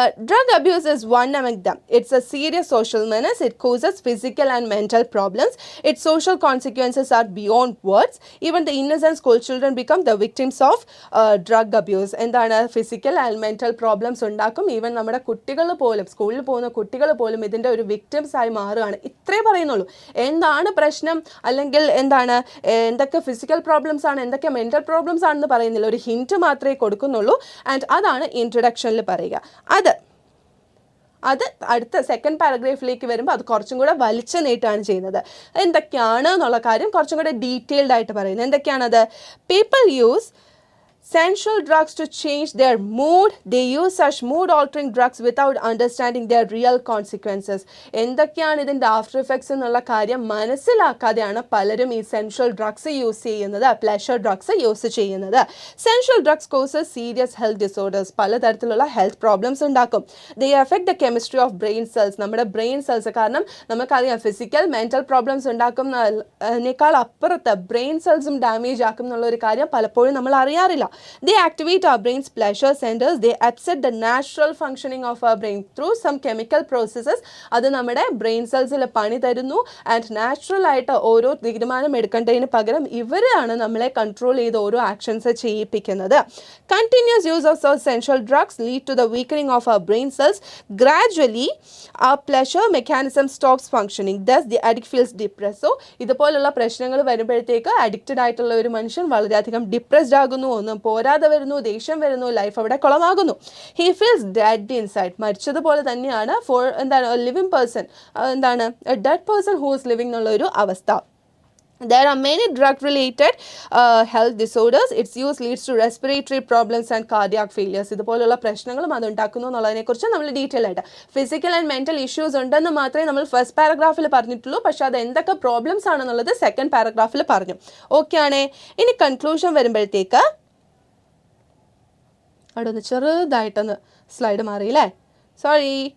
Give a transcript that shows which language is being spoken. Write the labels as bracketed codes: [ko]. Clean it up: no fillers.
[en] Drug abuse is one among them. It's a serious social menace. It causes physical and mental problems. Its social consequences are beyond words. Even the innocent school children become the victims of drug abuse. [ml] എന്താണ് physical and mental problems ഉണ്ടാക്കും. Even നമ്മുടെ കുട്ടികൾ പോലും, സ്കൂളിൽ പോകുന്ന കുട്ടികൾ പോലും ഇതിൻ്റെ ഒരു വിക്ടിംസ് ആയി മാറുകയാണ്. ഇത്രേ പറയുന്നുള്ളൂ. എന്താണ് പ്രശ്നം അല്ലെങ്കിൽ എന്തൊക്കെ ഫിസിക്കൽ പ്രോബ്ലംസ് ആണ്, എന്തൊക്കെ മെൻ്റൽ പ്രോബ്ലംസ് ആണെന്ന് പറയുന്നില്ല. ഒരു ഹിൻറ്റ് മാത്രമേ കൊടുക്കുന്നുള്ളൂ. ആൻഡ് അതാണ് ഇൻട്രൊഡക്ഷനിൽ പറയുക. അത് അടുത്ത സെക്കൻഡ് പാരഗ്രാഫിലേക്ക് വരുമ്പോൾ അത് കുറച്ചും കൂടെ വലിച്ചു നീട്ടാണ് ചെയ്യുന്നത്. എന്തൊക്കെയാണ് എന്നുള്ള കാര്യം കുറച്ചും കൂടെ ഡീറ്റെയിൽഡ് ആയിട്ട് പറയുന്നത്. എന്തൊക്കെയാണത്? [en] People use sensual drugs to change their mood. They use such mood altering drugs without understanding their real consequences. [ml] എന്തൊക്കെയാണ് ഇതിൻ്റെ ആഫ്റ്റർ എഫക്ട്സ് എന്നുള്ള കാര്യം മനസ്സിലാക്കാതെയാണ് പലരും ഈ സെൻഷ്വൽ ഡ്രഗ്സ് യൂസ് ചെയ്യുന്നത്, പ്ലഷർ ഡ്രഗ്സ് യൂസ് ചെയ്യുന്നത്. [en] sensual drugs causes serious health disorders, [ml] പലതരത്തിലുള്ള health problems ഉണ്ടാക്കും. [en] they affect the chemistry of brain cells, [ml] നമ്മുടെ ബ്രെയിൻ സെൽസ്. കാരണം നമുക്കറിയാം ഫിസിക്കൽ മെൻ്റൽ പ്രോബ്ലംസ് ഉണ്ടാക്കുന്നതിനേക്കാൾ അപ്പുറത്ത് ബ്രെയിൻ സെൽസും ഡാമേജ് ആക്കും എന്നുള്ള ഒരു കാര്യം പലപ്പോഴും നമ്മൾ അറിയാറില്ല. [en] They activate our brain's pleasure centers. They upset the natural functioning of our brain through some chemical processes. [ml] അത് നമ്മുടെ ബ്രെയിൻ സെൽസിൽ പണി തരുന്നു. ആൻഡ് നാച്ചുറൽ ആയിട്ട് ഓരോ തീരുമാനം എടുക്കേണ്ടതിന് പകരം ഇവരാണ് നമ്മളെ കൺട്രോൾ ചെയ്ത് ഓരോ actions ചെയ്യിപ്പിക്കുന്നത്. [en] Continuous use of such sensual drugs lead to the weakening of our brain cells. Gradually, our pleasure mechanism stops functioning. Thus, the addict feels depressed. So, [ml] ഇതുപോലുള്ള പ്രശ്നങ്ങൾ വരുമ്പോഴത്തേക്ക് അഡിക്റ്റഡ് ആയിട്ടുള്ള ഒരു മനുഷ്യൻ വളരെയധികം ഡിപ്രസ്ഡ് ആകുന്നു. ഒന്നും പോരാതെ വരുന്നു, ദേഷ്യം വരുന്നു, ലൈഫ് അവിടെ കുളമാകുന്നു. [en] he feels dead inside, [ml] മരിച്ചതുപോലെ തന്നെയാണ് [en] living person, dead person who is living [ml] എന്നുള്ള ഒരു അവസ്ഥ. [en] There are many drug-related health disorders. Its use leads to respiratory problems and cardiac failures. [ml] ഇതുപോലുള്ള പ്രശ്നങ്ങളും അതുണ്ടാക്കുന്നു എന്നുള്ളതിനെക്കുറിച്ച് നമ്മൾ ഡീറ്റെയിൽ ആയിട്ട് ഫിസിക്കൽ ആൻഡ് മെൻ്റൽ ഇഷ്യൂസ് ഉണ്ടെന്ന് മാത്രമേ നമ്മൾ ഫസ്റ്റ് പാരഗ്രാഫിൽ പറഞ്ഞിട്ടുള്ളൂ. പക്ഷേ അത് എന്തൊക്കെ പ്രോബ്ലംസ് ആണെന്നുള്ളത് സെക്കൻഡ് പാരഗ്രാഫിൽ പറഞ്ഞു. ഓക്കെ ആണേ. ഇനി കൺക്ലൂഷൻ വരുമ്പോഴത്തേക്ക് അവിടെ ഒന്ന് ചെറുതായിട്ടൊന്ന് സ്ലൈഡ് മാറിയില്ലേ, സോറി.